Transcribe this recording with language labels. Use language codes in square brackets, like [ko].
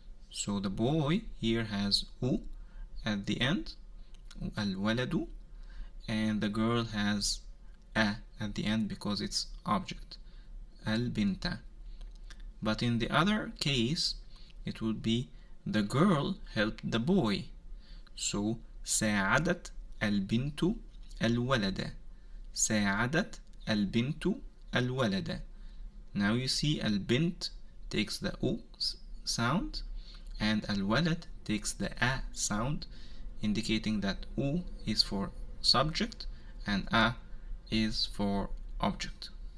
[en] So the boy here has u at the end, الولد, and the girl has a at the end because it's object. [ar] البنت. [en] But in the other case, it would be the girl helped the boy. [ar] So ساعدت البنت الولد. ساعدت البنت الولد. [en] Now you see البنت takes the U sound and الولد takes the A sound, indicating that U is for subject and A is for object.